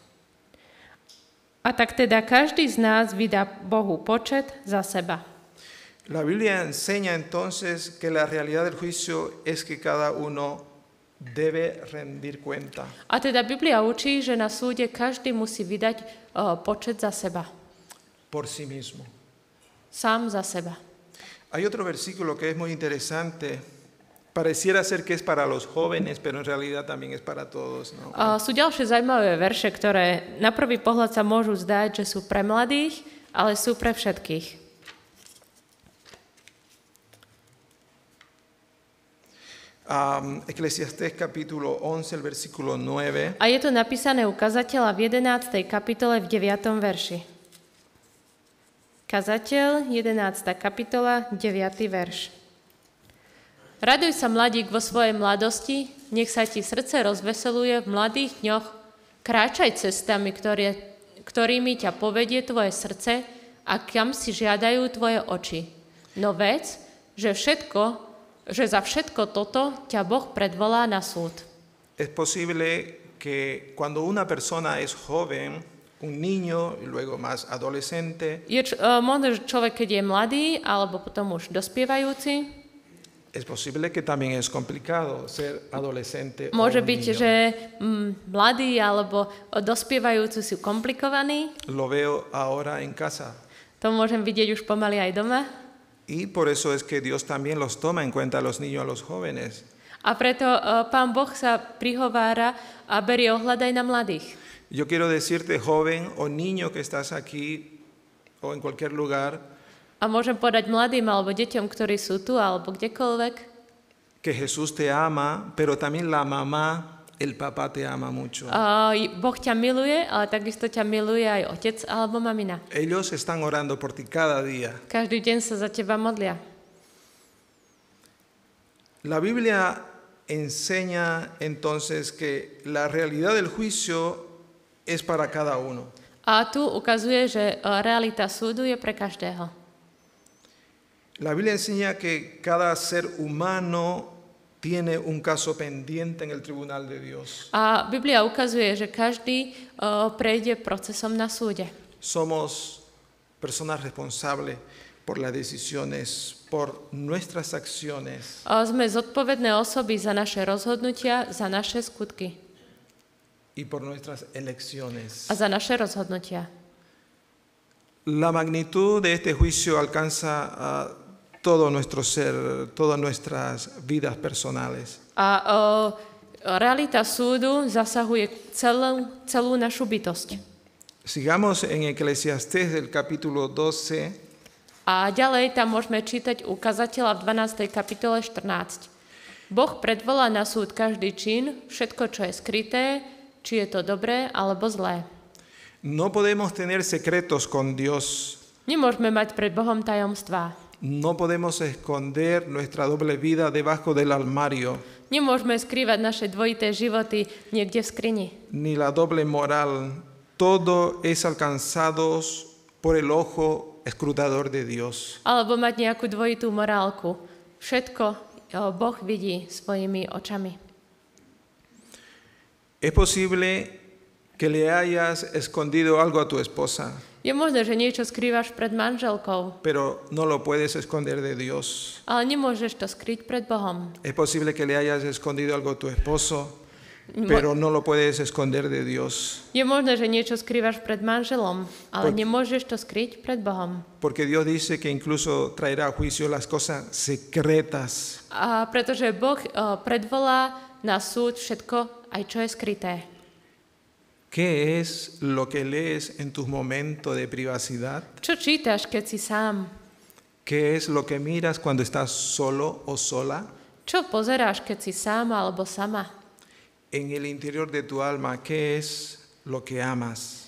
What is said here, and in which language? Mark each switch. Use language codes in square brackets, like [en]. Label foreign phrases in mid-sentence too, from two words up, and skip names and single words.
[sk] A tak teda každý z nás vydá Bohu počet za seba. [es] La Biblia enseña entonces que la realidad del juicio es que cada uno debe rendir cuenta. [sk] A teda Biblia učí, že na súde každý musí vydať počet za seba. [es] Por sí mismo. [sk] Sám za seba. [es] Hay otro versículo que es muy interesante. Pareciera ser que es para los jóvenes, pero en realidad también es para todos, ¿no? [sk] Sú ďalšie zaujímavé verše, ktoré na prvý pohľad sa môžu zdať, že sú pre mladých, ale sú pre všetkých. [es] Eclesiastés capítulo 11, el versículo 9. [sk] A je to napísané u kazateľa v 11. kapitole v 9. verši. Kazateľ, 11. kapitola, 9. verš. Raduj sa, mladík, vo svojej mladosti, nech sa ti srdce rozveseluje v mladých dňoch. Kráčaj cestami, ktorými ťa povedie tvoje srdce a kam si žiadajú tvoje oči. No vec, že za všetko toto ťa Boh predvolá na súd. [es] Es posible que cuando una persona es joven, un niño y luego más adolescente, [sk] Možno, že človek, keď je mladý, alebo potom už dospievajúci, [es] es posible que también es complicado ser adolescente [sk] môže [es] o un [sk] byť, [es] niño. [sk] že mladí alebo dospievajúci sú komplikovaní. [es] Lo veo ahora en casa. [sk] To môžem vidieť už pomaly aj doma. [es] Y por eso es que Dios también los toma en cuenta a los niños, a los jóvenes. [sk] A preto Pán Boh sa prihovára a berie ohľad aj na mladých. [es] Yo quiero decirte, joven o niño que estás aquí o en cualquier lugar, [sk] A môžem povedať mladým alebo deťom, ktorí sú tu alebo kdekoľvek, [es] que Jesús te ama, pero también la mamá, el papá te ama mucho. [sk] Boh ťa miluje, ale takisto ťa miluje aj otec alebo mamina. [es] Ellos están orando por ti cada día. [sk] Každý deň sa za teba modlia. [es] La Biblia enseña entonces que la realidad del juicio es para cada uno. [sk] A tu ukazuje, že realita súdu je pre každého. [es] La Biblia enseña que cada ser humano tiene un caso pendiente en el tribunal de Dios. [sk] A Biblia ukazuje, že každý prejde procesom na súde. [es] Somos personas responsables por las decisiones, por nuestras acciones. [sk] Sme zodpovedné osoby za naše rozhodnutia, za naše skutky [es] Y por nuestras elecciones. [sk] a za naše rozhodnutia. [es] La magnitud de este juicio alcanza a todo nuestro ser, todas nuestras vidas personales. [sk] A realita súdu zasahuje celú našu bytosť. [es] Sigamos en Eclesiastés del capítulo 12. [sk] A ďalej tam môžeme čítať u kazateľa v 12. kapitole 14. Boh predvolá na súd každý čin, všetko, čo je skryté, či je to dobré alebo zlé. [es] No podemos tener secretos con Dios. [sk] Nemôžeme mať pred Bohom tajomstvá. [es] No podemos esconder nuestra doble vida debajo del armario, [sk] Nemôžeme skrývať naše dvojité životy niekde v skrini. [es] ni la doble moral. Todo es alcanzado por el ojo escrutador de Dios. [sk] Alebo mať nejakú dvojitú morálku. Všetko Boh vidí svojimi očami. [es] Es posible que le hayas escondido algo a tu esposa, [sk] Je možné, že niečo skrývaš pred manželkou, [es] pero no lo puedes esconder de Dios. [sk] ale nemôžeš to skryť pred Bohom. [es] Es posible que le hayas escondido algo a tu esposo, pero no lo puedes esconder de Dios. [sk] Je možné, že niečo skrývaš pred manželom, ale nemôžeš to skryť pred Bohom. [es] Porque Dios dice que incluso traerá a juicio las cosas secretas. [sk] A pretože Boh predvolá na súd všetko, aj čo je skryté. [es] ¿Qué es lo que lees en tus momentos de privacidad? [sk] Čo čítaš, keď si sám? [es] ¿Qué es lo que miras cuando estás solo o sola? [sk] Čo pozeráš, keď si sám alebo sama? [es] en el interior de tu alma, ¿qué es lo que amas?